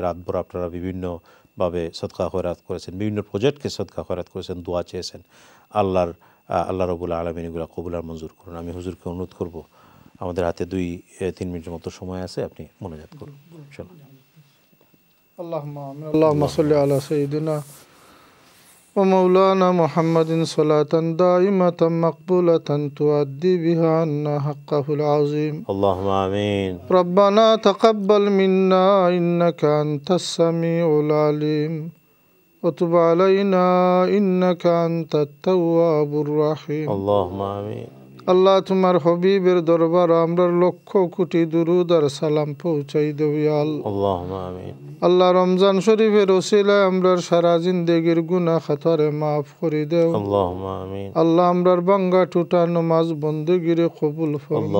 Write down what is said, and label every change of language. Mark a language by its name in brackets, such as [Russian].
[Bangla] রাতভর আপনারা বিভিন্নভাবে সদকা খয়রাত করেছেন, বিভিন্ন প্রজেক্টকে সদকা খয়রাত করেছেন, দোয়া চেয়েছেন। আল্লাহ রাব্বুল আলামিন এগুলো কবুল আর মঞ্জুর করুন। আমি হুজুরকে অনুরোধ করব, আমাদের হাতে 2-3 মিনিটের মতো সময় আছে, আপনি মোনাজাত করুন ইনশাআল্লাহ। [Arabic] আল্লাহুম্মা আমিন। আল্লাহুম্মা সাল্লি আলা সাইয়্যিদিনা ومولانا محمد صلاة دائمة مقبولة تؤدي بها عنا حقه العظيم. اللهم آمين. ربنا تقبل منا إنك أنت السميع العليم وتب علينا إنك أنت التواب الرحيم. اللهم آمين. [Bangla] আল্লাহ তোমার হবিবের দরবার আমরা লক্ষ কোটি দুরুদ আর সালাম পৌঁছাই দেব ইয়া আল্লাহ। [Arabic] আল্লাহুম্মা আমিন। [Bangla] আল্লাহ রমজান শরীফের ওসিলায় আমরার সারা জিন্দেগির গুনাহ খাতারে মাফ করে দেও। [Arabic] আল্লাহুম্মা আমিন। [Bangla] আল্লাহ আমরার বাঙ্গা টুটা নামাজ বন্দেগিরে কবুল ফরমাও।